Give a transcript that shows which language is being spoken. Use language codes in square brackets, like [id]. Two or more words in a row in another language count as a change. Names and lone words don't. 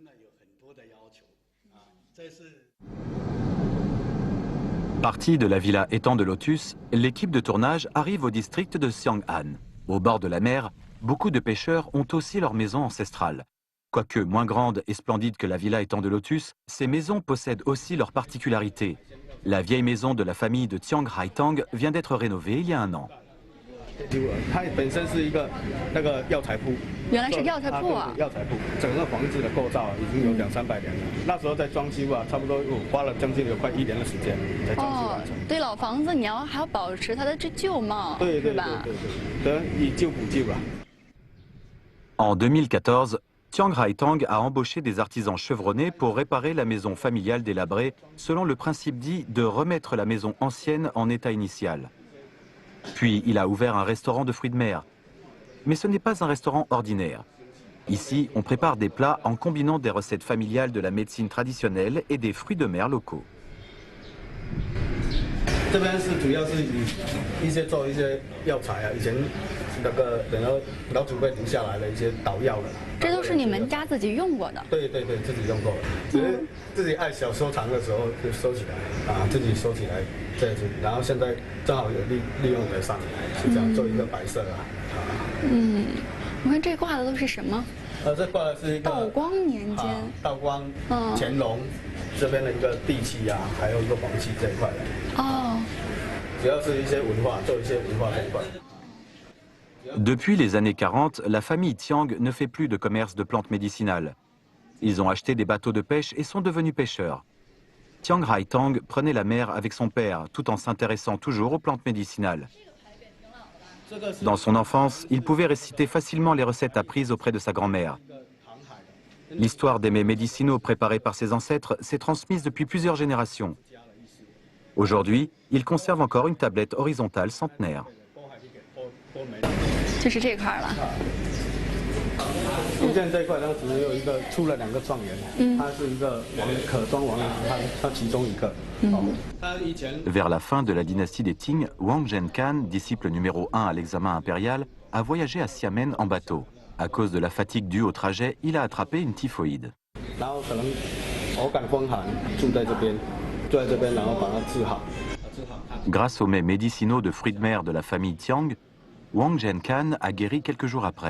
[fr] Partie de la villa Étang de Lotus, l'équipe de tournage arrive au district de Xiang'an. Au bord de la mer, beaucoup de pêcheurs ont aussi leur maison ancestrale. Quoique moins grandes et splendides que la villa Étang de Lotus, ces maisons possèdent aussi leurs particularités. La vieille maison de la famille de Tiang Haitang vient d'être rénovée il y a un an. [zh] 它本身是一个那个药材铺，原来是药材铺啊！药材铺，整个房子的构造已经有200-300年了。那时候在装修啊，差不多花了将近有快1年的时间才装修完成。对老房子，还要保持它的旧貌，对吧？对，以旧补旧吧。 [fr] En 2014, Tiang Haitang a embauché des artisans chevronnés pour réparer la maison familiale délabrée, selon le principe dit de remettre la maison ancienne en état initial. Puis il a ouvert un restaurant de fruits de mer. Mais ce n'est pas un restaurant ordinaire. Ici, on prépare des plats en combinant des recettes familiales de la médecine traditionnelle et des fruits de mer locaux. [zh] 这边是主要是做一些药材啊，以前那个老祖辈留下来的一些捣药的。这都是你们家自己用过的？对，自己用过的。只是自己爱小收藏的时候就收起来啊，自己收起来这样子，然后现在正好有利用得上，就这样做一个摆设啊。我看这挂的都是什么？这挂的是一个道光年间。道光、乾隆这边的一个地契啊，还有一个黄漆这一块的。主要是一些文化，做一些文化这一块。 [fr] Depuis les années 40, la famille Tiang ne fait plus de commerce de plantes médicinales. Ils ont acheté des bateaux de pêche et sont devenus pêcheurs. Tiang Haitang prenait la mer avec son père, tout en s'intéressant toujours aux plantes médicinales. Dans son enfance, il pouvait réciter facilement les recettes apprises auprès de sa grand-mère. L'histoire des mets médicinaux préparés par ses ancêtres s'est transmise depuis plusieurs générations. Aujourd'hui, il conserve encore une tablette horizontale centenaire. [zh] 就是这块了。中间这一块呢，只有出了2个状元，他是一个可庄王，他其中一个。 [fr] Vers la fin de la dynastie des Qing, Wang Zhenkan, disciple numéro 1 à l'examen impérial, a voyagé à Xiamen en bateau. À cause de la fatigue due au trajet, il a attrapé une typhoïde. Grâce aux mets médicinaux de fruits de mer de la famille Tiang, Wang Zhenkan a guéri quelques jours après.